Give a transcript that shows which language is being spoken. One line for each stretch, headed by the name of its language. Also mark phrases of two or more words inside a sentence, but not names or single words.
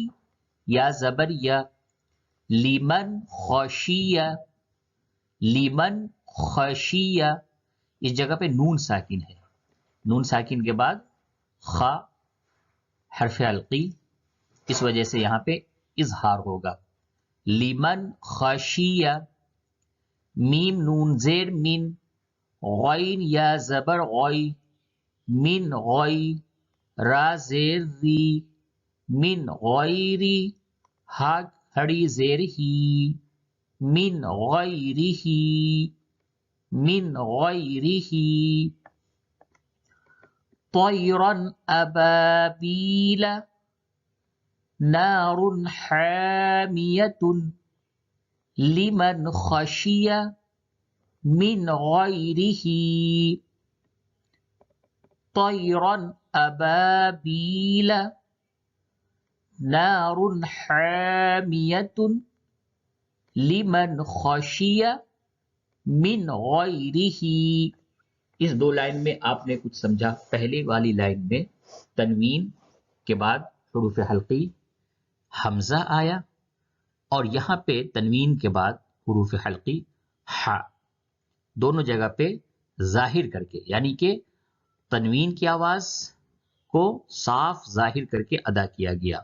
Urdu: یا زبر یا،
Arabic: لمن خشیہ، لمن خشیہ۔
Urdu: اس جگہ پہ نون ساکن ہے، نون ساکن کے بعد خا حرف حلقی، اس وجہ سے یہاں پہ اظہار ہوگا۔
Arabic: لمن خشیہ۔
Urdu: میم نون زیر من، غین یا زبر غی، من غی۔ را زیر ری، من غیری۔ ہا کھڑی زیر ہی،
Arabic: من غیرہ، من غیرہ۔ طیرن ابابیل، نار حامیۃ۔ لمن خشی من غیرہ۔ طیرن ابابیل، نار حامیۃ۔ لمن خشی من غیرہ۔
Urdu: اس دو لائن میں آپ نے کچھ سمجھا؟ پہلے والی لائن میں تنوین کے بعد حروف حلقی حمزہ آیا اور یہاں پہ تنوین کے بعد حروف حلقی ہا، دونوں جگہ پہ ظاہر کر کے، یعنی کہ تنوین کی آواز کو صاف ظاہر کر کے ادا کیا گیا۔